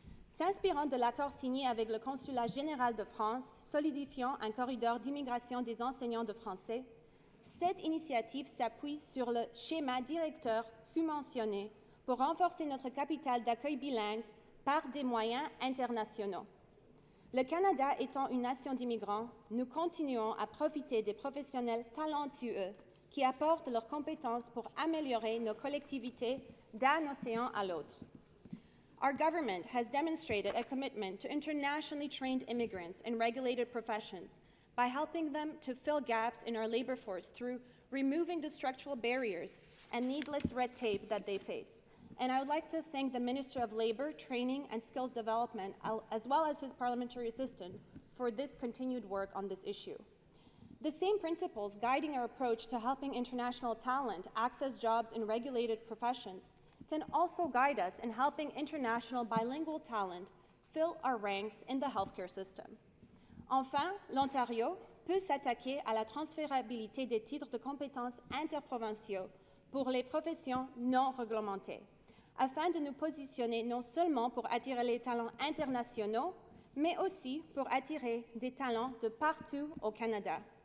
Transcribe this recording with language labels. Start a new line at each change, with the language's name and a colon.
French: S'inspirant de l'accord signé avec le Consulat général de France, solidifiant un corridor d'immigration des enseignants de français, cette initiative s'appuie sur le schéma directeur sous-mentionné pour renforcer notre capital d'accueil bilingue par des moyens internationaux. Le Canada étant une nation d'immigrants, nous continuons à profiter des professionnels talentueux qui qui apportent leurs compétences pour améliorer nos collectivités d'un océan à l'autre.
English: Our government has demonstrated a commitment to internationally trained immigrants in regulated professions by helping them to fill gaps in our labor force through removing the structural barriers and needless red tape that they face. And I would like to thank the Minister of Labor, Training and Skills Development, as well as his parliamentary assistant, for this continued work on this issue. The same principles guiding our approach to helping international talent access jobs in regulated professions can also guide us in helping international bilingual talent fill our ranks in the healthcare system.
French: Enfin, l'Ontario peut s'attaquer à la transférabilité des titres de compétences interprovinciaux pour les professions non réglementées, afin de nous positionner non seulement pour attirer les talents internationaux, mais aussi pour attirer des talents de partout au Canada.